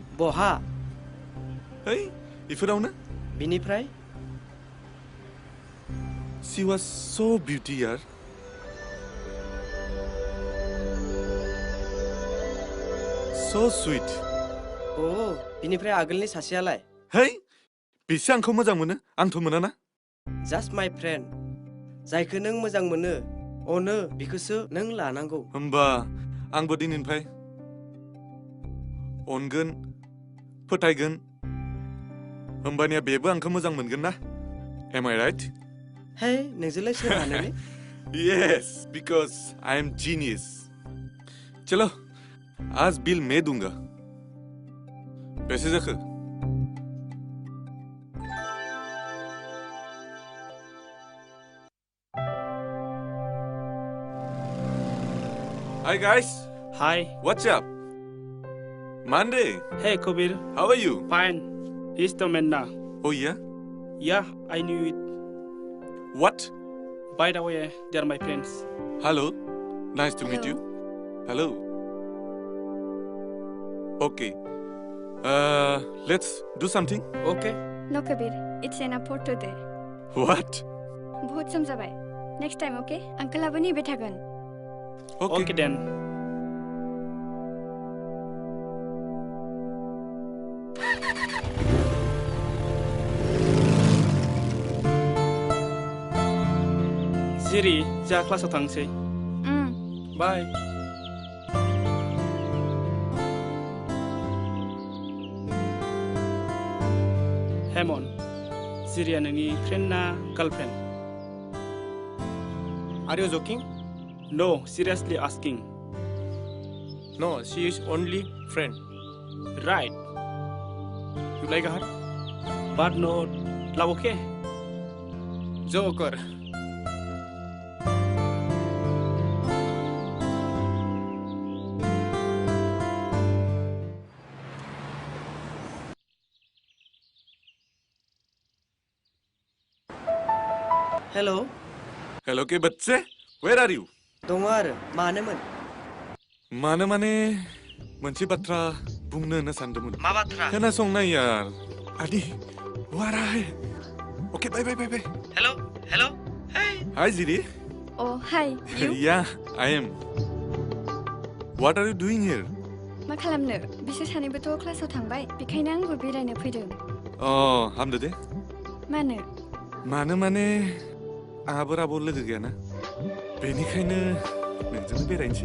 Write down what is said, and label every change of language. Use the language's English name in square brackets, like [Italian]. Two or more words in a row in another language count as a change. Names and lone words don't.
[Bodo] बहा ओइ इफोरावनो बिनिफ्राय [English] She was so beauty यार so sweet [Bodo] बिनिफ्राय आगोलनि सासेयालाय है बिसो आंखौ मोजां मोनो आंथ' मोनाना [English] just my friend [Bodo] जायखौ नों मोजां मोनो अनो बिखौसो नों लानांगौ होमबा आंबो दिनैनिफ्राय अनगोन फोथायगोन होमबानिया बेबो आंखौ मोजां मोनगोन ना [English] Am I right? [Bodo] Hey, नोंजोंलाय सोर हानोलै [English] Yes, because I am genius. [Hindi] चलो, आज बिल मैं दूंगा. पैसे जाकर. [English] Hi guys. Hi. What's up? Monday. Hey Kabir. How are you? Fine. He's the man now. Oh yeah? Yeah, I knew it. What? By the way, they are my friends. Hello. Nice to meet you. Hello. Okay. Let's do something. Okay. No, Kabir. It's an photo there. What? [Bodo] बहुत सम जाबाय. [English] Next time, okay? Uncle [Bodo] आबो नेबाय थागोन. [English] Okay. Okay then. [Bodo] Siri, जा क्लासाव थांसै. Bye. Hemon, Siriया नोंनि फ्रेन्ड ना गार्लफ्रेन्ड? [English] Are you joking? No, seriously asking. No, she is only friend. Right. You like her? But not love, okay? Joker. Hello. [Hindi] Hello के बच्चे. [English] Where are you? [Bodo] दङ आरो मानोमोन? मानो माने मोनसे बाथ्रा बुंनो होनना सानदोंमोन. मा बाथ्रा? खोनासंनाय यार. आदि. [English] Where are you? Okay, bye. Hello. Hey. Hi Ziri. Oh, hi. You? Yeah, I am. What are you doing here? [Bodo] मा खालामनो? बिसोर सानैबोथ' क्लासाव थांबाय. बेखायनो आंबो बेरायनो फैदों. Oh, हामदो दे. मानो? मानो माने आहाबो रावबो लोगो गैयाना. बेनिखायनो नोंजोंनो बेरायनोसै.